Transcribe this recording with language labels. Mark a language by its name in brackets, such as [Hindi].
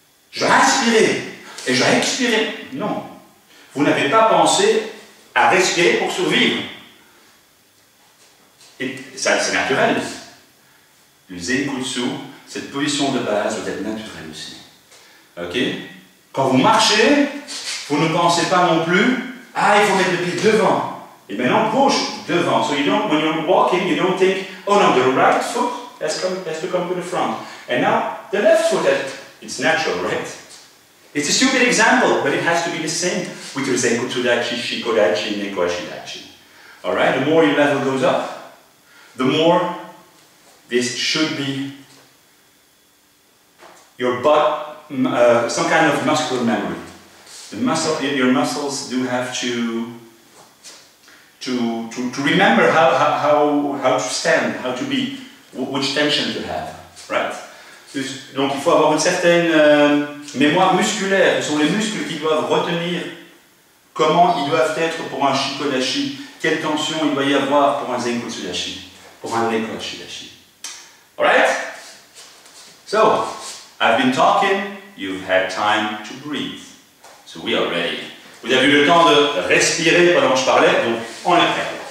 [French] Je dois inspirer et je dois expirer. Non. Vous n'avez pas pensé à respirer pour survivre. Et ça, c'est naturel. Le Zenkutsu, cette position de base doit être naturelle aussi. Ok? Quand vous marchez, vous ne pensez pas non plus, ah, il faut mettre le pied devant. Et maintenant, gauche, devant. [English] So you don't, when you're walking, you don't think, oh no, the right foot has to come to the front. And now, the left foot, it's natural, right? It's a stupid example, but it has to be the same with your Zenkutsu Dachi, Shiko Dachi, Nekoashi Dachi. Alright? The more your level goes up, the more this should be your butt, some kind of muscular memory. Your muscles do have to remember how to stand, how to be, which tension to have, right? [French] Donc il faut avoir une certaine mémoire musculaire. Ce sont les muscles qui doivent retenir comment ils doivent être pour un Shiko Dachi, quelle tension il doit y avoir pour un Zenkutsu Dachi, pour un Nekoashi Dachi. [English] Alright? So, I've been talking, you've had time to breathe. So we are ready. [French] Vous avez eu le temps de respirer pendant que je parlais, donc on est prêt.